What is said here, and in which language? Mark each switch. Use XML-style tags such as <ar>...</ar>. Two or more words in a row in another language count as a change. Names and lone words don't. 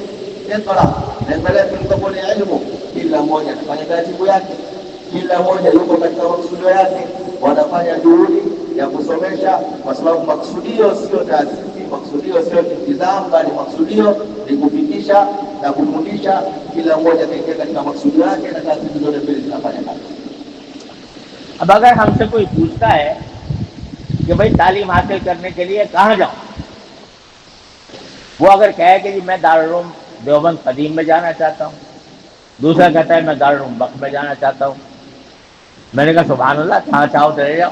<sw>Iqra, lengo letu lilikuwa ni elimu. Kila mmoja anafanya taratibu yake, kila mmoja yuko katika maksudio yake, wanafanya juhudi ya kusomesha, kwa sababu maksudio sio taasisi, maksudio sio intizam, bali maksudio ni kufikisha na kufundisha. Kila mmoja kaingia katika maksudio yake na taasisi zote mbili zinafanya kazi.</sw> <hi>अब अगर हमसे कोई पूछता है कि भाई तालीम हासिल करने के लिए कहाँ जाऊं, वो अगर कहे कि जी मैं दारुल देवबंद कदीम में जाना चाहता हूँ, दूसरा कहता है मैं दारुल वक्फ में जाना चाहता हूँ, मैंने कहा</hi> <ar>سبحان الله,</ar> <hi>जहाँ चाहो चले जाओ।</hi>